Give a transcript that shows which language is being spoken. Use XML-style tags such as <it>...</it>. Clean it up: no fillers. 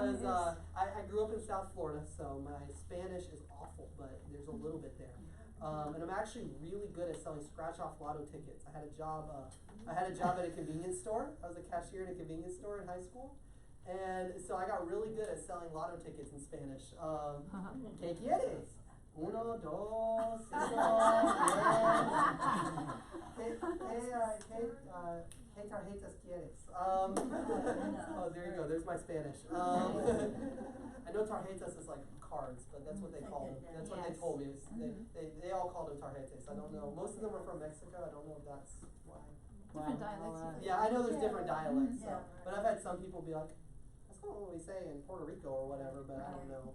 <en>Because I grew up in South Florida, so my Spanish is awful, but there's a little bit there. And I'm actually really good at selling scratch-off lotto tickets. I had a job at a convenience store. I was a cashier at a convenience store in high school. And so I got really good at selling lotto tickets in Spanish.</en> <es>¿Qué quieres? Uno, dos, ¿Qué tarjetas quieres?</es> <en>There you go. There's my Spanish. I know tarjetas is like cards, but that's what they call them. That's what they told me. They all called them tarjetas. I don't know. Most of them are from Mexico. I don't know if that's why. Different dialects. Yeah, I know there's different dialects. So. But I've had some people be like, that's not what we say in Puerto Rico or whatever, but I don't know.</en>